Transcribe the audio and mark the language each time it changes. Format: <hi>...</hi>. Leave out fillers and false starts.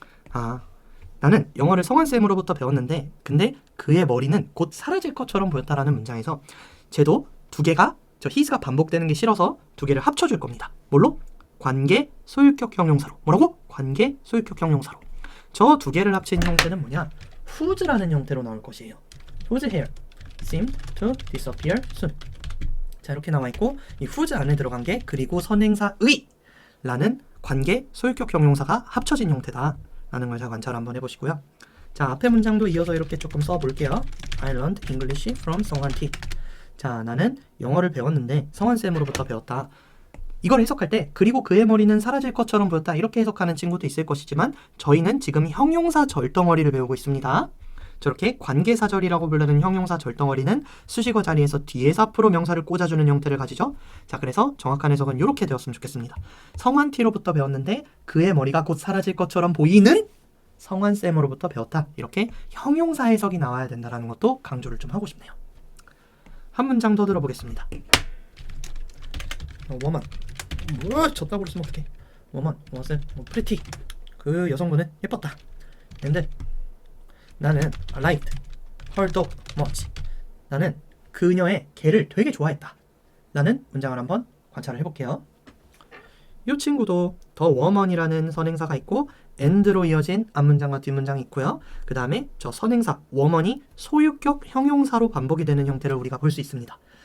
<ko>아, 나는 영어를 성환쌤으로부터 배웠는데 근데 그의 머리는 곧 사라질 것처럼 보였다라는 문장에서 쟤도 두 개가 저 his가 반복되는 게 싫어서 두 개를 합쳐줄 겁니다. 뭘로? 관계 소유격 형용사로. 뭐라고? 관계 소유격 형용사로. 저 두 개를 합친 형태는 뭐냐? whose라는 형태로 나올 것이에요.</ko> <en>whose hair seemed to disappear soon.</en> <ko>자, 이렇게 나와 있고 이 whose 안에 들어간 게 그리고 선행사의 라는 관계 소유격 형용사가 합쳐진 형태다 라는 걸 잘 관찰 한번 해보시고요. 자, 앞에 문장도 이어서 이렇게 조금 써볼게요.</ko> <en>I learned English from 성환T.</en> <ko>자, 나는 영어를 배웠는데 성환쌤으로부터 배웠다. 이걸 해석할 때 그리고 그의 머리는 사라질 것처럼 보였다 이렇게 해석하는 친구도 있을 것이지만 저희는 지금 형용사 절덩어리를 배우고 있습니다. 저렇게 관계사절이라고 부르는 형용사 절덩어리는 수식어 자리에서 뒤에서 앞으로 명사를 꽂아주는 형태를 가지죠. 자, 그래서 정확한 해석은 이렇게 되었으면 좋겠습니다. 성환T로부터 배웠는데 그의 머리가 곧 사라질 것처럼 보이는 성환쌤으로부터 배웠다. 이렇게 형용사 해석이 나와야 된다는 것도 강조를 좀 하고 싶네요. 한 문장 더 들어보겠습니다. 워먼 졌다고 그랬으면 어떡해.</ko> <en>워먼 was pretty.</en> <ko>그 여성분은 예뻤다. 근데 나는</ko> <en>liked her dog much.</en> <ko>나는 그녀의 개를 되게 좋아했다 라는 문장을 한번 관찰을 해볼게요. 이 친구도 더 woman이라는 선행사가 있고 and로 이어진 앞문장과 뒷문장이 있고요. 그 다음에 저 선행사 woman이 소유격 형용사로 반복이 되는 형태를 우리가 볼 수 있습니다.</ko>